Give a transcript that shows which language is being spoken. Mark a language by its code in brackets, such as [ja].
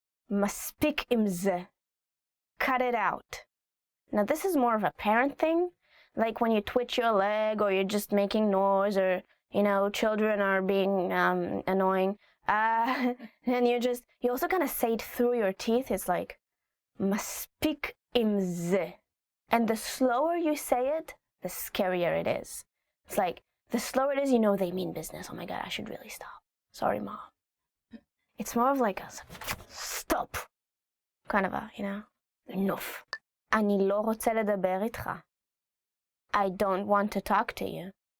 [he] מספיק עם זה. [en] Cut it out. Now this is more of a parent thing, like when you twitch your leg or you're just making noise or, you know, children are being annoying. And you also kind of say it through your teeth. It's like, [he] מספיק עם זה. [en] And the slower you say it, the scarier it is. It's like, the slower it is, you know they mean business. Oh my God, I should really stop. Sorry, Mom. It's more of like a stop. Kind of a, you know, enough. [he] אני לא רוצה לדבר איתך. [en] I don't want to talk to you.